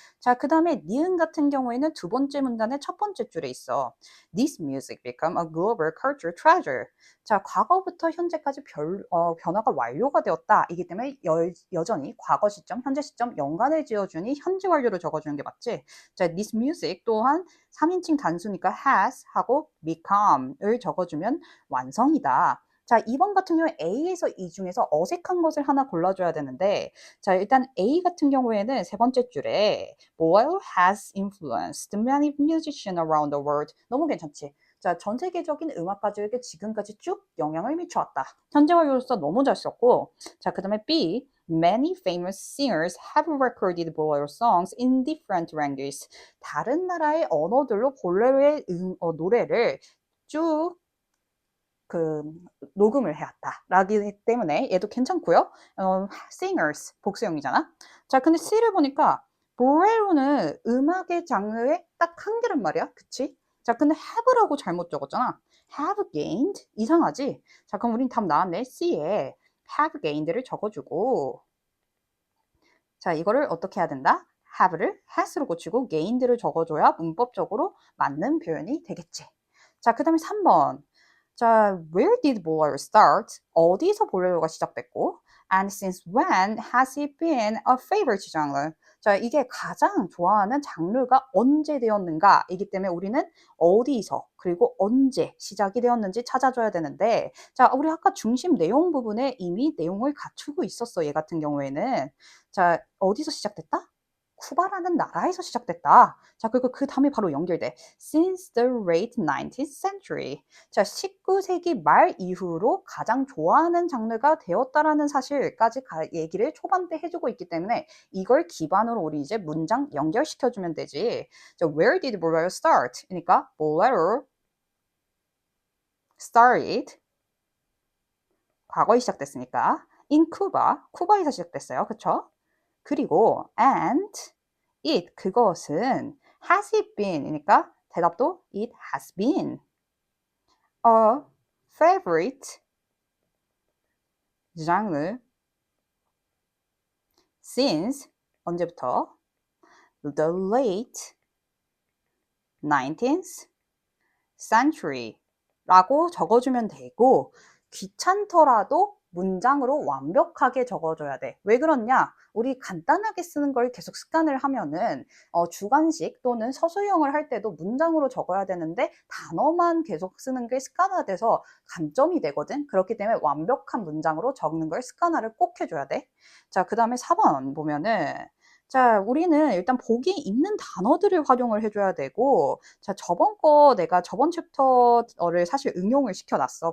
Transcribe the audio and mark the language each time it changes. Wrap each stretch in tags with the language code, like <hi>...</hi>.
<ko>자, 그 다음에 니은 같은 경우에는 두 번째 문단의 첫 번째 줄에 있어.</ko> <en>This music become a global culture treasure.</en> <ko>자, 과거부터 현재까지 변화가 완료가 되었다. 이기 때문에 여전히 과거 시점, 현재 시점 연관을 지어주니 현재 완료를 적어주는 게 맞지. 자, this music 또한 3인칭 단수니까 has 하고 become을 적어주면 완성이다. 자, 2번 같은 경우에 A에서 이 중에서 어색한 것을 하나 골라줘야 되는데, 자, 일단 A 같은 경우에는 세 번째 줄에</ko> <en>Boyle has influenced many musicians around the world.</en> <ko>너무 괜찮지? 자, 전 세계적인 음악가들에게 지금까지 쭉 영향을 미쳐왔다. 현재 완료로서 너무 잘 썼고, 자, 그 다음에 B.</ko> <en>Many famous singers have recorded bolero songs in different languages.</en> <ko>다른 나라의 언어들로 볼레로의 노래를 쭉 녹음을 해왔다. 라기 때문에 얘도 괜찮고요. singers 복수형이잖아. 자, 근데 C를 보니까 보레로는 음악의 장르의 딱 한 개란 말이야. 그치? 자, 근데 have라고 잘못 적었잖아. have gained 이상하지? 자, 그럼 우린 답 나왔네. C에 have gained를 적어주고 자, 이거를 어떻게 해야 된다? have를 has로 고치고 gained를 적어줘야 문법적으로 맞는 표현이 되겠지. 자, 그 다음에 3번.</ko> <en>자, where did bolero start?</en> <ko>어디서 볼레로가 시작됐고</ko> <en>and since when has it been a favorite genre?</en> <ko>자, 이게 가장 좋아하는 장르가 언제 되었는가? 이기 때문에 우리는 어디서 그리고 언제 시작이 되었는지 찾아줘야 되는데 자, 우리 아까 중심 내용 부분에 이미 내용을 갖추고 있었어. 얘 같은 경우에는 자, 어디서 시작됐다? 쿠바라는 나라에서 시작됐다. 자, 그리고 그 다음에 바로 연결돼.</ko> <en>Since the late 19th century.</en> <ko>자, 19세기 말 이후로 가장 좋아하는 장르가 되었다라는 사실까지 얘기를 초반 때 해주고 있기 때문에 이걸 기반으로 우리 이제 문장 연결시켜주면 되지.</ko> <en>자, where did bolero start?</en> <ko>그러니까</ko> <en>bolero started</en> <ko>과거에 시작됐으니까</ko> <en>in Cuba,</en> <ko>쿠바에서 시작됐어요. 그쵸? 그리고 and it 그것은 has it been이니까 대답도</ko> <en>it has been a favorite genre since</en> <ko>언제부터</ko> <en>the late 19th century</en> <ko>라고 적어주면 되고 귀찮더라도 문장으로 완벽하게 적어줘야 돼. 왜 그러냐? 우리 간단하게 쓰는 걸 계속 습관을 하면은 주관식 또는 서술형을 할 때도 문장으로 적어야 되는데 단어만 계속 쓰는 게 습관화돼서 감점이 되거든. 그렇기 때문에 완벽한 문장으로 적는 걸 습관화를 꼭 해줘야 돼. 자, 그 다음에 4번 보면은 자, 우리는 일단 보기 있는 단어들을 활용을 해줘야 되고 자, 내가 저번 챕터를 사실 응용을 시켜놨어.</ko>